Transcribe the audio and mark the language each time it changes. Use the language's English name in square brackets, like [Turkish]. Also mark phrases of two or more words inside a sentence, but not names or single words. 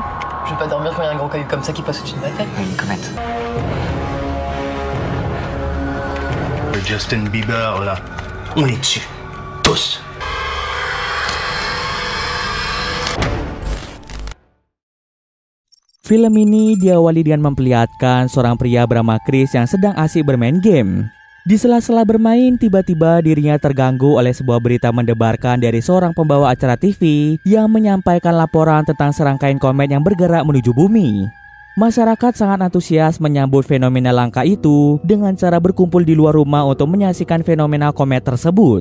[French] Je vais pas dormir quand il y a un gros caillou comme ça qui passe au-dessus de ma tête. Une comète. Le Justin Bieber, là, on est dessus. Tous. [Indonesian] Film ini diawali dengan memperlihatkan seorang pria bernama Chris yang sedang asik bermain game. Di sela-sela bermain, tiba-tiba dirinya terganggu oleh sebuah berita mendebarkan dari seorang pembawa acara TV yang menyampaikan laporan tentang serangkaian komet yang bergerak menuju bumi. Masyarakat sangat antusias menyambut fenomena langka itu dengan cara berkumpul di luar rumah untuk menyaksikan fenomena komet tersebut.